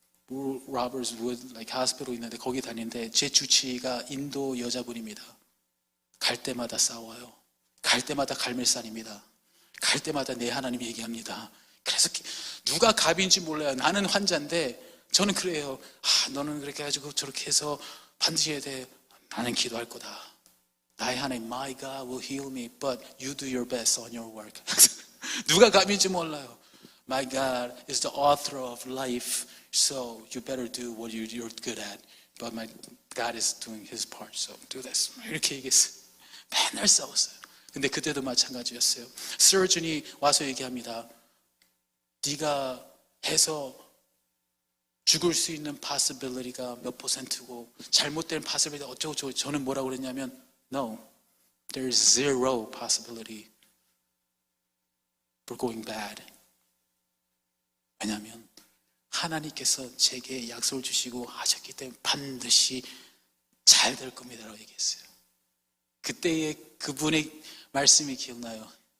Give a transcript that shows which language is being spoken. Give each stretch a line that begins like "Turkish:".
Korean: 로버츠 우드 하스피털 있는데 거기 다니는데 제 주치의가 인도 여자분입니다. 갈 때마다 싸워요. 갈 때마다 갈멜산입니다. 갈 때마다 내 하나님 얘기합니다. 그래서 누가 갑인지 몰라요. 나는 환자인데 저는 그래요. 너는 그렇게 해가지고 저렇게 해서 반드시 해야 돼. 나는 기도할 거다. 나의 하나님,
English: my God will heal me, but you do your best on your work.
Korean: 누가 갑인지 몰라요.
English: My God is the author of life, so you better do what you're good at. But my God is doing his part, so do this.
Korean: 이렇게 얘기했어요. 맨날 싸웠어요. 근데 그때도 마찬가지였어요. 서전이 와서 얘기합니다. 네가 해서 죽을 수 있는 possibility가 몇 %고 잘못된 possibility가 어쩌고저쩌고. 저는 뭐라고 그랬냐면
English: No, there's zero possibility for going bad.
Korean: 왜냐하면 하나님께서 제게 약속을 주시고 하셨기 때문에 반드시 잘 될 겁니다라고 얘기했어요. 그때의 그분의 말씀이 기억나요.